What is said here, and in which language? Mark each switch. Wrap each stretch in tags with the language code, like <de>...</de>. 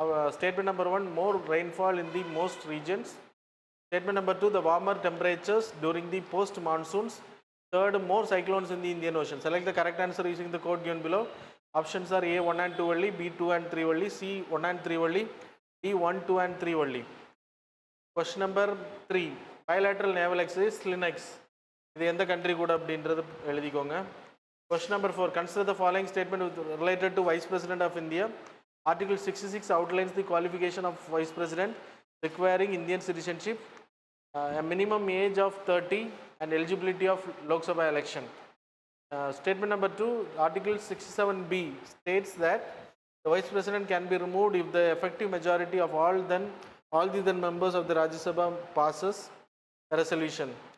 <en>Statement number 1, more rainfall in the most regions. Statement number 2, the warmer temperatures during the post monsoons. Third, more cyclones in the Indian Ocean. Select the correct answer using the code given below. Options are A 1 and 2 only, B 2 and 3 only, C 1 and 3 only, D 1, 2 and 3 only. Question number 3, bilateral naval exercise SLINX.</en> <ta>இது எந்த country கூட அப்படின்றது எழுதிக்கோங்க.</ta> <en>Question number 4, consider the following statement related to Vice President of India. Article 66 outlines the qualification of Vice President requiring Indian citizenship, a minimum age of 30 and eligibility of Lok Sabha election. Statement number 2, Article 67B states that the Vice President can be removed if the effective majority of all the then members of the Rajya Sabha passes a resolution.</en>